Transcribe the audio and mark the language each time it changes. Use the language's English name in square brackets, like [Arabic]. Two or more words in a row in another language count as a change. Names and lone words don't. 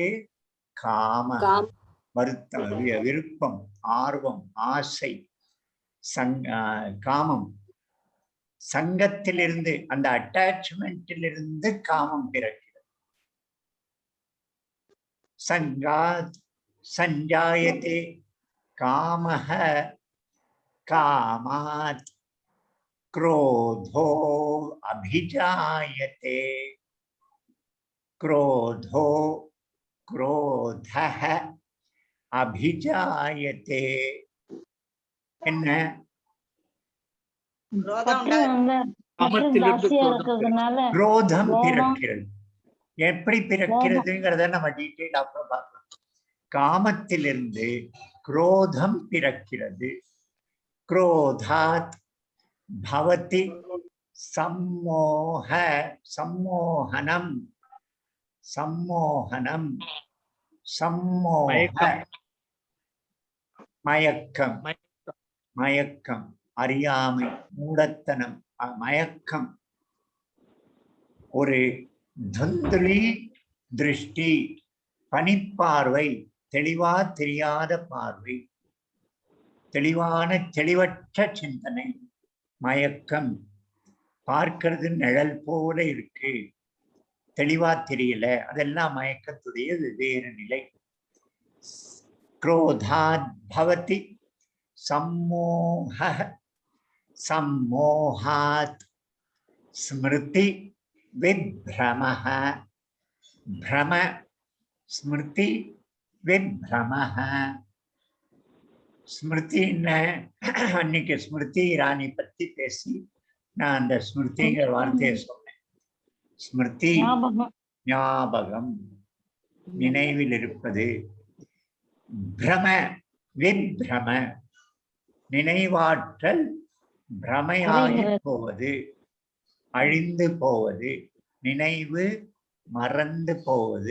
[Tamil] காம, வருத்தம், விருப்பம், ஆர்வம், ஆசை, காமம். சங்கத்திலிருந்து, அந்த அட்டாச்மெண்டிலிருந்து காமம் பிறக்கிறது. [Sanskrit] सङ्गात् सञ्जायते कामः कामात् क्रोधो अभिजायते क्रोधो क्रोधः अभिजायते. [Tamil] என்ன? குரோதம் பிறக்கிறது. எப்படி பிறக்கிறதுங்கிறத நம்ம டீட்டெயில் அப்புறம் பார்க்கலாம். காமத்திலிருந்து குரோதம் பிறக்கிறது. [Sanskrit] क्रोधात् भवति सम्मोह, सम्मोहनम, सम्मोहनम, सम्मोह [Tamil] மயக்கம், மயக்கம், அறியாமை, மூடத்தனம், மயக்கம். ஒரு தந்துலி திருஷ்டி, பனிப்பார்வை, தெளிவா தெரியாத பார்வை, தெளிவான தெளிவற்ற சிந்தனை, மயக்கம். பார்க்கிறது நிழல் போல இருக்கு, தெளிவா தெரியல, அதெல்லாம் மயக்கத்துடைய வெவ்வேறு நிலை. [Sanskrit] क्रोधात् भवति सम्मोह, सम्मोहात् स्मृति विभ्रमः, भ्रम, स्मृति விப்ரமஹ. [Tamil] ஸ்மிருதின்னு அன்னைக்கு ஸ்மிருதி இரானி பத்தி பேசி நான் அந்த ஸ்மிருதிங்கிற வார்த்தையை சொன்னேன். ஸ்மிருதி ஞாபகம், நினைவில் இருப்பது. பிரம விப்ரம நினைவாற்றல் பிரமையாகி போவது, அழிந்து போவது, நினைவு மறந்து போவது.